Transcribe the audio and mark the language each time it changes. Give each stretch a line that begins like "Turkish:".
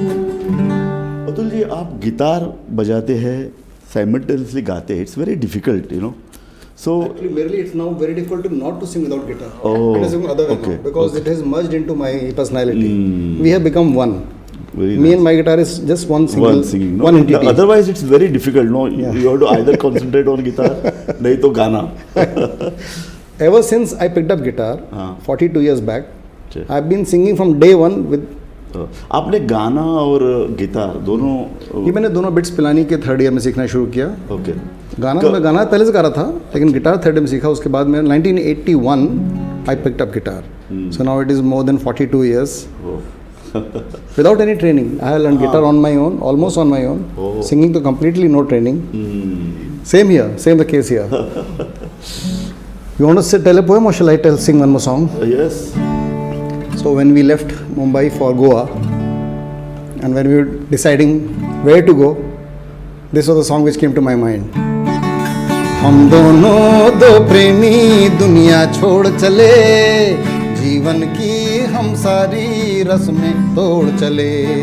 Hindi: अतुल जी आप गिटार बजाते हैं, साइमल्टेनियसली गाते हैं.
English: It's very difficult you know. So Actually, merely it's now very difficult to not to sing without guitar. Oh, it is other way okay, now because okay. it has merged into my personality. We have become one. very Me and my guitar is just one single, one singing. No? one entity. Otherwise it's very difficult. No, you have to either concentrate on guitar,
Hindi: नहीं तो गाना.
English: Ever since I picked up guitar,
Hindi: हाँ.
English: 42 years back,
Hindi: अच्छा.
English: I've been singing from day one with.
Hindi: आपने गाना और guitar दोनों ये मैंने दोनों बिट्स पिलानी के 3rd ईयर में सीखना शुरू किया.
English: Okay.
Hindi: मैं गाना पहले से गा रहा था, लेकिन गिटार 3rd ईयर में सीखा. उसके बाद मैं
English: 1981 I picked up guitar. So now it is more than 42 years. Without any training, I have learned guitar on my own, almost on my own. Singing to completely no training. Same here, same the case here. You want to tell a poem or shall I sing one more song? Yes. So when we left Mumbai for Goa, and when we were deciding where to go, this was the song which came to my mind.
Hindi: हम दोनों दो प्रेमी दुनिया छोड़ चले, जीवन की हम सारी रस्में तोड़ चले.